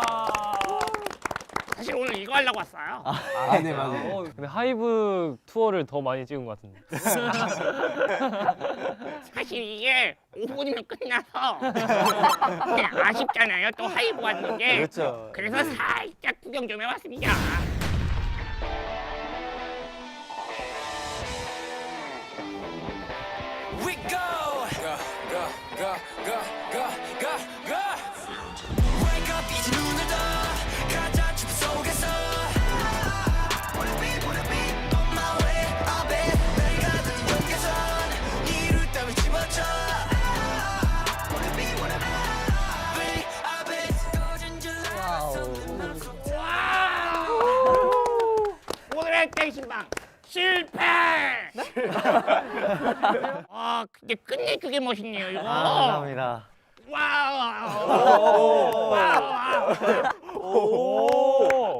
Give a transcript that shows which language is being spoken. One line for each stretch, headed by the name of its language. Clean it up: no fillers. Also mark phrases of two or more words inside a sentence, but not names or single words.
Korean: 사실 오늘 이거 하려고 왔어요. 네, 맞아요. 근데 하이브 투어를 더 많이 찍은 것 같은데. 사실 이게 5분이면 끝나서 그냥 아쉽잖아요. 또 하이브 왔는 게. 그렇죠. 그래서 살짝 구경 좀 해봤습니다.
English: We go, go, go, go, go, go, go, go. Wake up
Korean: 이제 눈을 떠 가자 춤 속에서.
English: Wanna be on my way. I'll be
Korean: 날 가득 연계선 이루 따위 집어쳐.
English: Wanna be I'll be
Korean: 꺼진 줄 와우! 오늘의 댄싱방 실패! 아, 근데 끝내주게 멋있네요, 이거. 감사합니다. 와우! 오!